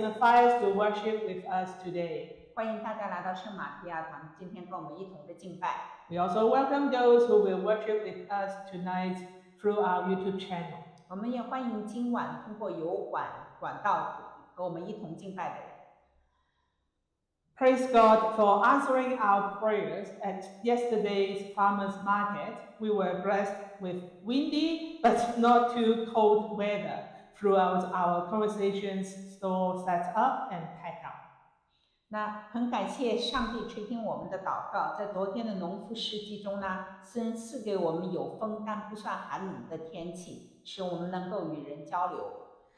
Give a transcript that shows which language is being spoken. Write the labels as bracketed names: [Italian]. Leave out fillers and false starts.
[English] Matthias to worship with us today. [Chinese] 欢迎大家来到圣马提亚堂，今天跟我们一同的敬拜。 [English] We also welcome those who will worship with us tonight through our YouTube channel. [Chinese] 我们也欢迎今晚通过管道和我们一同敬拜的人。 [English] Praise God for answering our prayers at yesterday's farmers market. We were blessed with windy but not too cold weather throughout our conversations, store set up and pack up. [Chinese] 那很感谢上帝垂听我们的祷告，在昨天的农夫市集中呢，神赐给我们有风但不算寒冷的天气，使我们能够与人交流。